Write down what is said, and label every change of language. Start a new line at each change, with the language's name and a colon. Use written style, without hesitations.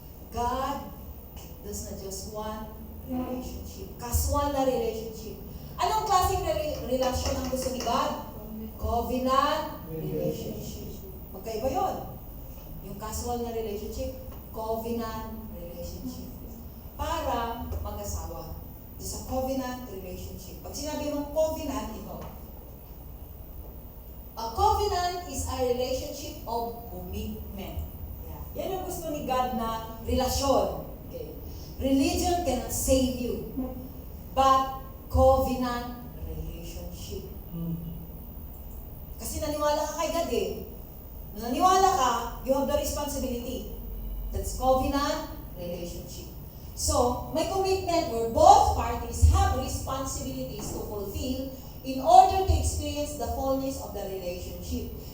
English: God does not just want relationship. Casual na relationship.
Filipino: Anong klaseng relasyon ang gusto ni God?
English: Covenant relationship.
Filipino: Magkaiba yun. Yung casual na relationship, covenant relationship. Para mag-asawa.
English: It's a covenant relationship.
Filipino: Pag sinabi mong covenant, ito.
English: A covenant is a relationship of commitment.
Filipino: Yan ang gusto ni God na relasyon.
English: Okay. Religion cannot save you. But covenant relationship.
Filipino: Kasi naniwala ka kay God eh. Nung naniwala ka,
English: you have the responsibility. That's covenant relationship. So, may commitment where both parties have responsibilities to fulfill in order to experience the fullness of the relationship.